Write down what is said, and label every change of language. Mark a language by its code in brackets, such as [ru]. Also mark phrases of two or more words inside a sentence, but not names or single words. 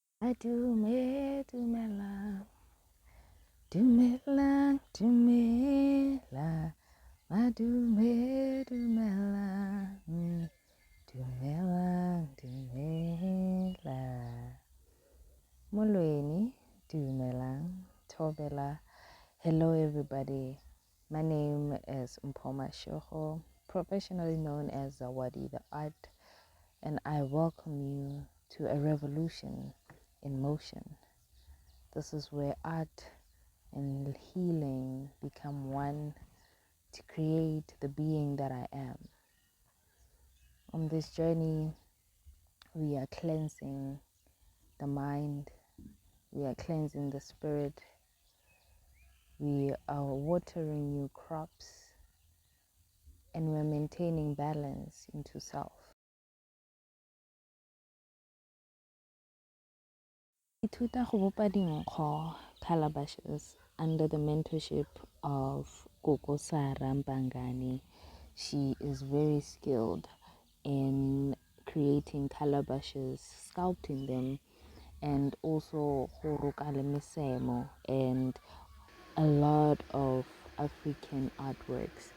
[tn] Adume, dumela, dumela, dumela, adume, dumela, dumela, dumela. Molweni, dumela, tobela. [en] Hello, everybody. My name is Mpoma Shoho, professionally known as Zawadi the Art, and I welcome you to a revolution in motion. This is where art and healing become one to create the being that I am. On this journey, we are cleansing the mind, we are cleansing the spirit, we are watering new crops, and we're maintaining balance into self. [tn] Ithuta go bopa dinkgo [en] calabashes under the mentorship of Koko Sara Mpangani. She is very skilled in creating calabashes, sculpting them, and also misemo and a lot of African artworks.